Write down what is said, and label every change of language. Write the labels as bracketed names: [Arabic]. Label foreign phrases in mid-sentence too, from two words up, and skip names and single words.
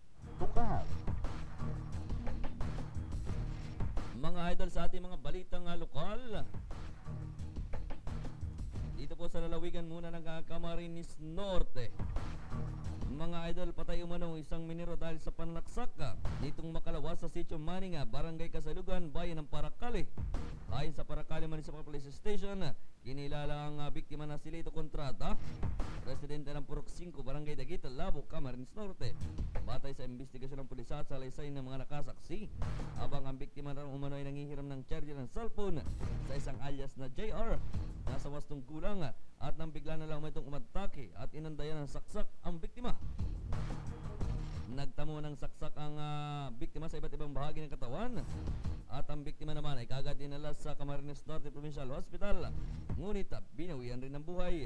[Filipino] Mga idol, sa ating mga balitang lokal, dito po sa lalawigan muna ng Camarines Norte. Mga idol, patay umano isang minero dahil sa pananaksak ditong makalawas sa Sitio Maninga, Barangay Kasalugan, Bayan ng Paracale. Ayon sa Paracale Municipal Police Station, kinilala ang biktima na si Lito Contrata, residente ng Purok 5, Barangay Dagit, Labo, Camarines Norte. Batay sa investigasyon ng pulisya at salaysay ng mga nakasaksi, habang ang biktima raw umano ay nangihiram ng charger ng cellphone sa isang alias na JR. Nasa wastong gulang at nang bigla na lang itong umatake at inandayan ng saksak ang biktima. Nagtamo ng saksak ang biktima sa iba't ibang bahagi ng katawan at ang biktima naman ay kagad dinala sa Camarines Norte Provincial Hospital, ngunit binawian rin ng buhay.